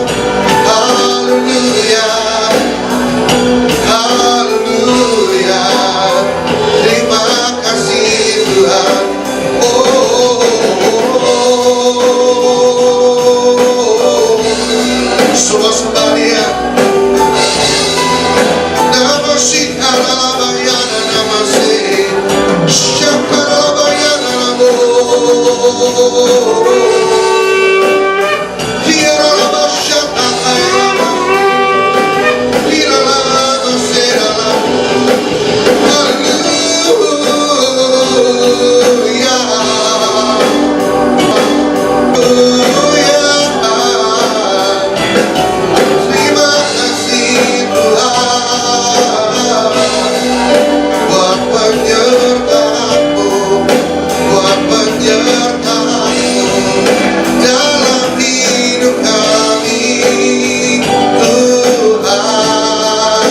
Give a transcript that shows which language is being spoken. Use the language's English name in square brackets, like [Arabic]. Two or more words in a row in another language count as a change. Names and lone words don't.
[Indonesian] Haleluya, haleluya, terima kasih Tuhan. Oh, semua sembah Dia. Namasi Karabayana Namasi Shakarabayana Namo Hiralama Shakayana Hiralama Serala. Hallelujah, hallelujah, terima kasih Tuhan buat penyertaan-Mu, buat penyertaan-Mu dalam hidup kami Tuhan.